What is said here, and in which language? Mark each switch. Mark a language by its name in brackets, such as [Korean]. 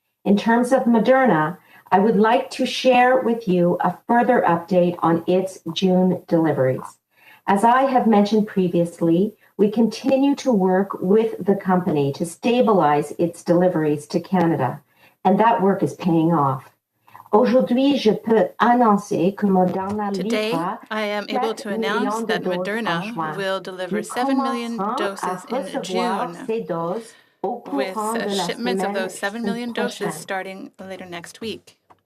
[English] In terms of Moderna, I would like to share with you a further update on its June deliveries. As I have mentioned previously, we continue to work with the company to stabilize its deliveries to Canada, and that work is paying off. [French] Aujourd'hui, je peux annoncer que Moderna [English] Today, I am able to announce that Moderna will deliver 7 million doses in June, with shipments of those 7 million doses starting later next week.